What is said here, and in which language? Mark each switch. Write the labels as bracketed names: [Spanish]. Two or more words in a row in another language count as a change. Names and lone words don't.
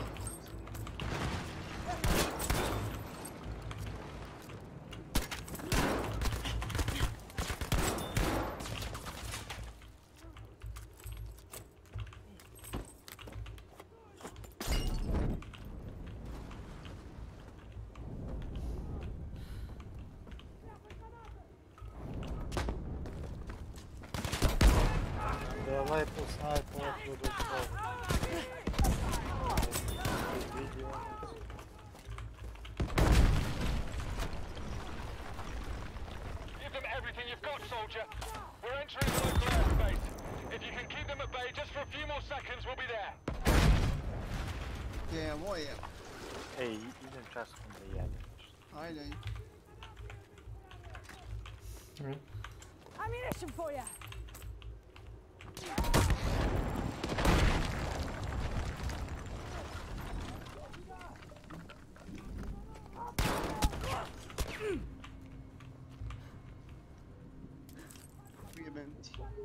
[Serbian] Da je lepo snajper otvorio do toga. [English] Give them everything you've got, soldier. We're entering local airspace. If you can keep them at bay just for a few more seconds, we'll be there. [Serbian] Evo je. Ej, idem časkom da jedem nešto. Ajde. [English] Ammunition for ya. [Serbian] Jebem ti.